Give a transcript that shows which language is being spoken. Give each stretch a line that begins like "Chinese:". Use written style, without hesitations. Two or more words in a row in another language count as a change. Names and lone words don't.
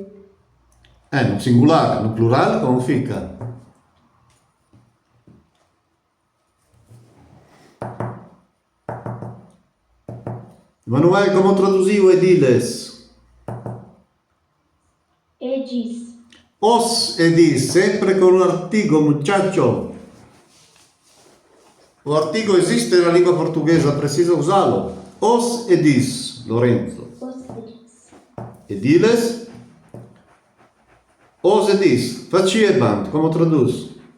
Portuguese: No singular, no plural como fica? Emanuele, como traduziu ediles? Edis. Os edis, sempre con un artigo, muchacho. O artigo existe na língua portuguesa, precisa usá-lo. Os edis, Lorenzo. Os edis. E diles? Ou se diz, faciebam, como traduz?